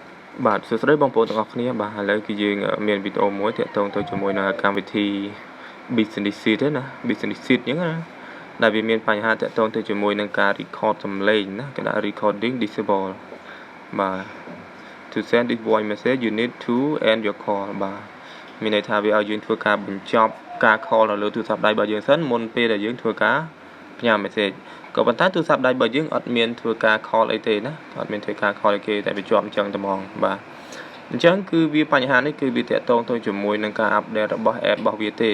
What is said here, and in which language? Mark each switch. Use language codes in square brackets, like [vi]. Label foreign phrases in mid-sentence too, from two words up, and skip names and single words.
[km] បាទសួស្តីបងប្អូនទាំងអស់គ្នាបាទឥឡូវគឺយើងមានវីដេអូមួយទាក់ទងទៅជាមួយនឹងកម្មវិធី Business Sheet ទេណា Business Sheet អញ្ចឹងណាដែលវាមានបញ្ហាទាក់ទងទៅជាមួយនឹងការ record សំឡេងណាគេដាក់ [en] recording disable [km] បាទ [en] to send this voice message you need to end your [km] call បាទមានន័យថាវាឲ្យយើងធ្វើការបញ្ចប់ការ call នៅលើទូរស័ព្ទដៃរបស់យើងសិនមុនពេលដែលយើងធ្វើការផ្ញើ message ក៏ប៉ុន្តែទូរស័ព្ទដៃរបស់យើងអត់មានធ្វើការ call អីទេណាអត់ មានធ្វើការ call អីគេតែវាជាប់អញ្ចឹងតែហ្មងបាទអញ្ចឹងគឺវាបញ្ហានេះគឺវាតាក់ទងទៅជាមួយនឹងការ update របស់ app របស់វាទេ